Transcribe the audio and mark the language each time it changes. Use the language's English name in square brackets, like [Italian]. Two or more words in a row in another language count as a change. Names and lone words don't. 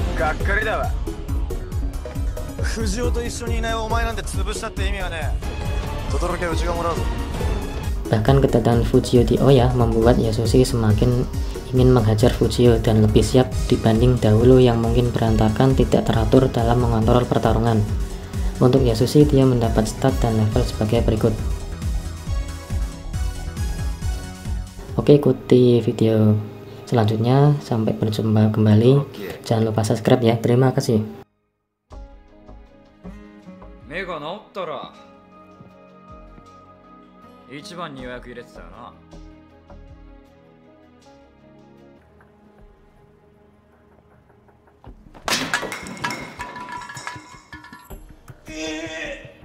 [Indonesian] Bahkan kedatangan Fujio di Oya membuat Yasushi semakin ingin menghajar Fujio dan lebih siap dibanding dahulu yang mungkin berantakan tidak teratur dalam mengontrol pertarungan. Untuk Yasushi, dia mendapat stat dan level sebagai berikut. Oke, ikuti video selanjutnya. Sampai berjumpa kembali. Jangan lupa subscribe ya. Terima kasih. [Japanese] 目が治ったら一番に予約入れてたよな。